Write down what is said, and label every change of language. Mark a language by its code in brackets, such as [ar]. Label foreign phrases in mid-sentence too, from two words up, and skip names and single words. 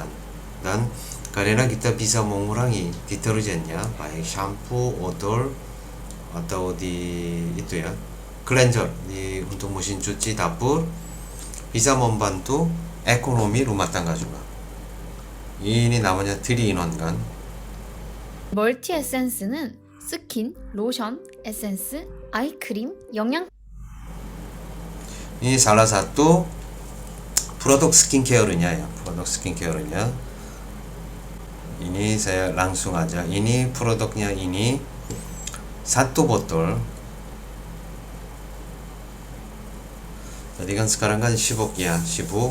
[id] Dan karena kita bisa mengurangi deterjennya, baik shampoo, odol, atau itu ya, cleanser untuk mesin cuci dapur, bisa membantu ekonomi rumah tangga juga. Ini namanya 3-in-1 kan. [ko] 멀티 에센스는 스킨, 로션, 에센스, 아이크림, 영양 [id] Ini salah satu produk skincare-nya ya, produk skincare-nya. Ini saya langsung aja. Ini produknya ini satu botol. Tadi kan sekarang kan sibuk ya, sibuk.